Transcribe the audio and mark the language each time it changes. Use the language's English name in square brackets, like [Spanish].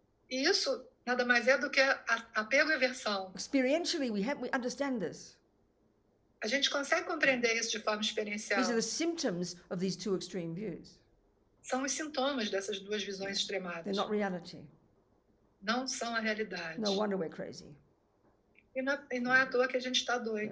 [Portuguese] E isso nada mais é do que apego e aversão. [English] Experientially, we understand this. [Portuguese] A gente consegue compreender isso de forma experiencial. [English] These are the symptoms of these two extreme views. [Portuguese] São os sintomas dessas duas visões [English] They're [Portuguese] extremadas. [English] not reality. [Portuguese] Não são a realidade. [English] No wonder we're crazy. [Portuguese] E não é à toa que a gente está doido.